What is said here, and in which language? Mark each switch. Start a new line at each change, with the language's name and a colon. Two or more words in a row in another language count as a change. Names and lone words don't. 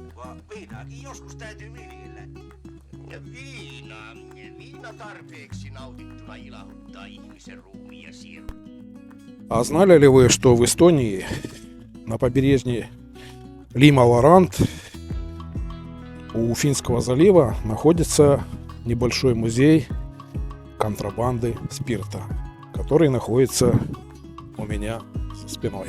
Finnish: Viinaakin joskus täytyy viljellä. Viina tarpeeksi nautittuna ilahduttaa ihmisen ruumiin ja sielun.
Russian: А знали ли вы, что в Эстонии на побережье Лима-Лорант у Финского залива находится небольшой музей контрабанды спирта, который находится у меня за спиной.